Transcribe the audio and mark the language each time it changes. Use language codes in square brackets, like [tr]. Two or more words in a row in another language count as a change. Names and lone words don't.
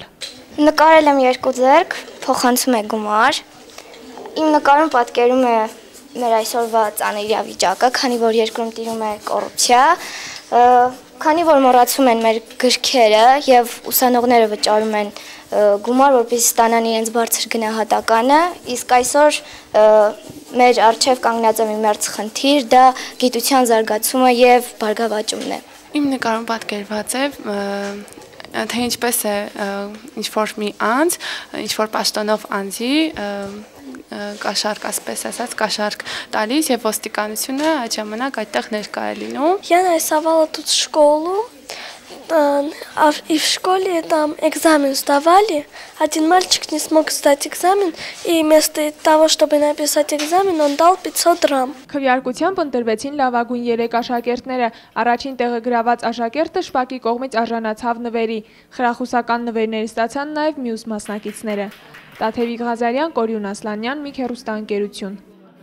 [hy] Նկարել եմ 2 ձեռք, փոխանցում է գումար։ Իմ նկարում պատկերում է մեր այսօրվա ծանր իրավիճակը, քանի որ երկրում տիրում է կոռուպցիա, քանի որ մոռացում են մեր գրքերը եւ ուսանողները վճարում են գումար, որպեսզի ստանան իրենց բարձր գնահատականը, իսկ այսօր մեր առջև կանգնած է մի մերձ խնդիր, դա գիտության զարգացումը եւ բարգավաճումն է։ Իմ նկարում պատկերված է թե ինչպես է ինչ-որ մի անձ, ինչ-որ պաշտոնով անձի կաշառք, ասպես ասած, կաշառք տալիս եւ ոստիկանությունը այդ ժամանակ այդտեղ ներկա է լինում։ [ru] Я нарисовала тут школу, и в школе там экзамен сдавали. Один мальчик не смог сдать экзамен, и вместо того, чтобы написать экзамен, он дал 500 դրամ։ [hy] Քվեարկությամբ ընտրվեցին լավագույն 3 աշակերտները։ Առաջին տեղը գրաված աշակերտը Շվակի կողմից արժանացավ նվերի։ Խրախուսական նվերներ ստացան նաև մյուս մասնակիցները։ Տաթևիկ Ղազարյան, Կորյուն Ասլանյան, Միք հեռուստաընկերություն։